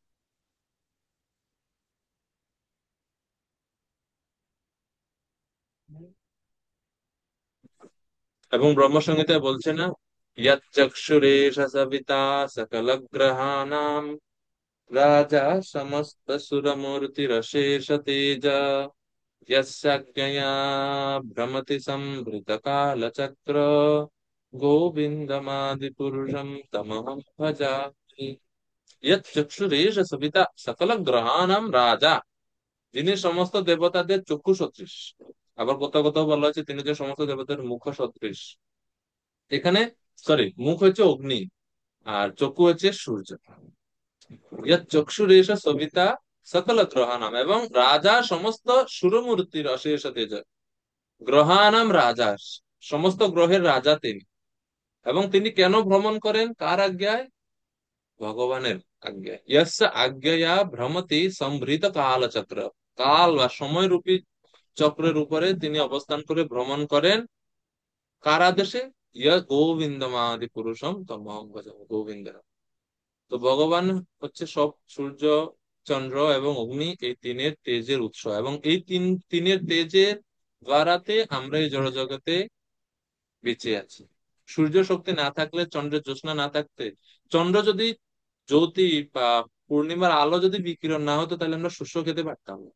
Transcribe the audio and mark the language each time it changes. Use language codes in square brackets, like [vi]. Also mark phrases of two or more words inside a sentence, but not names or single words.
[bn] এবং ব্রহ্মসংহিতায় বলছে না, [sa] ইয়াত চক্ষুরেশ সবিতা সকল গ্রহাণাম রাজা সমস্ত সুরমূর্তিরশেষ তেজ यस्याज्ञया भ्रमति संभृत कालचक्र गोविन्दमादिपुरुषं तमहं भजामि। यत् चक्षुरेष सविता सकल গ্রহাণাম রাজা, [bn] যিনি সমস্ত দেবতাদের চক্ষু সদৃশ। আবার কোথাও কোথাও বলা হয়েছে তিনি যে সমস্ত দেবতাদের মুখ সদৃশ। এখানে সরি, মুখ হচ্ছে অগ্নি আর চক্ষু হচ্ছে সূর্য। [sa] ইয়াত চক্ষুরেষ সবিতা সকল গ্রহাণাম, এবং রাজা সমস্ত সুরমূর্তির অশেষ তেজ। গ্রহানাম রাজা, [bn] সমস্ত গ্রহের রাজা তিনি। এবং তিনি কেন ভ্রমণ করেন, কার আজ্ঞায়? ভগবানের আজ্ঞায়। [sa] ইয়স্য আজ্ঞয়া ভ্রমতি সম্ভৃত কালচক্র, [bn] কাল বা সময় রূপী চক্রের উপরে তিনি অবস্থান করে ভ্রমণ করেন। কার আদেশে? [sa] ইয় গোবিন্দমাদি পুরুষম তমহং ভজামি, [bn] গোবিন্দ। তো ভগবান হচ্ছে সব, সূর্য, চন্দ্র এবং অগ্নি, এই তিনের তেজের উৎস। এবং এই তিনের তেজের দ্বারাতে আমরা এই জড়জগতে বেঁচে আছি। সূর্য শক্তি না থাকলে, চন্দ্রের জ্যোৎস্না না থাকতে, চন্দ্র যদি জ্যোতি বা পূর্ণিমার আলো যদি বিকিরণ না হতো, তাহলে আমরা শস্য খেতে পারতাম না।